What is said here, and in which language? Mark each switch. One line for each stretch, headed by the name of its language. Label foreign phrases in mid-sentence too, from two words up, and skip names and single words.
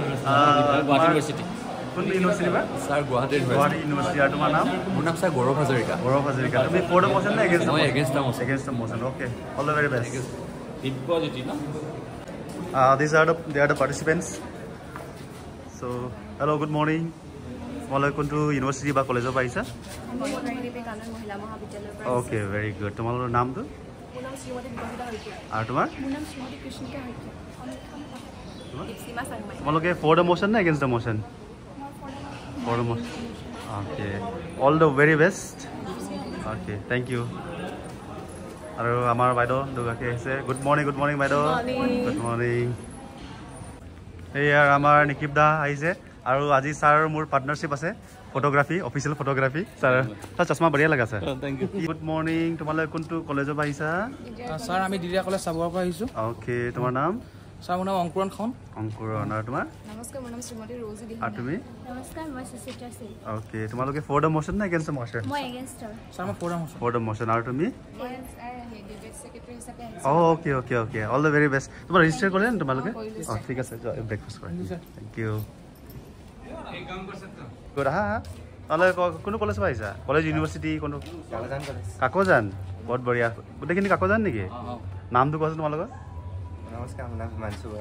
Assamese: Guwahati University. কোন ইউনিভাৰ্চিটি বা Sir, Guwahati গুৱাহাটী ইউনিভাৰ্চিটি আৰু তোমাৰ নাম মোৰ নাম স্যার গৌৰৱ হাজৰিকা তুমি
English: for the motion
Assamese: না এগেইনষ্ট মই
English: against the motion. against the motion okay all the very best
Assamese: দিব্যজ্যোতি ন
English: these are the participants so hello good morning
Assamese: তোমালোকে কোনটো ইউনিভাৰ্চিটি বা কলেজৰ পাইছা মহিলা মহাবিদ্যালয়ৰ পৰা
English: okay very good
Assamese: তোমালোকৰ নামটো মোৰ নাম শ্ৰীমতী বিকশিতা শইকীয়া আৰু তোমাৰ মোৰ নাম শ্ৰীমতী কৃষ্ণিকা শইকীয়া দীপসীমা চাংমাই তোমালোকে
English: for the motion
Assamese: না
English: against the motion for the motion okay all the very best okay thank you
Assamese: আৰু আমাৰ বাইদেউ দুগৰাকী আহিছে
English: good morning
Assamese: বাইদেউ
English: good morning
Assamese: এইয়াৰ আমাৰ নিকিব দা আহিছে আৰু আজি ছাৰ মোৰ পাৰ্টনাৰশ্বিপ আছে ফটোগ্ৰাফি
English: official photography
Assamese: ছাৰ চশমা বঢ়িয়া লগা ছাৰ
English: thank you good morning
Assamese: তোমালোকে কোনটো কলেজৰ পৰা আহিছা স্যার আমি দিদিয়া কলেজ চাবুৱাৰ পৰা আহিছো ওকে তোমাৰ নাম ছাৰ মোৰ নাম অংকুৰণ খান অংকুৰণ আৰু তোমাৰ নমস্কাৰ মোৰ নাম শ্ৰীমতী ৰ'জি দিহিঙীয়া আৰু তুমি নমস্কাৰ মই সুচিত্ৰা সিং ওকে তোমালোকে
English: for the motion
Assamese: নে
English: against the motion
Assamese: মই এগেইনষ্টৰ ছাৰ মই প্ৰগ্ৰাম আছোঁ
English: for the motion
Assamese: আৰু তুমি মই
English: debate secretary
Assamese: হিচাপে
English: okay okay okay all the very best
Assamese: তোমাৰ ৰেজিষ্টাৰ কৰিলে নে তোমালোকে ঠিক আছে ব্ৰেকফাষ্ট কৰা
English: thank you good
Assamese: হা তাহলে কোন কলেজ পাইছা কলেজ ইউনিভাৰ্চিটি কোন কাকজান বহুত বঢ়িয়া গোটেইখিনি কাকজান নেকি নামটো কোৱাচোন তোমালোকৰ নমস্কাৰ মোৰ নাম হিমাংশু বৰা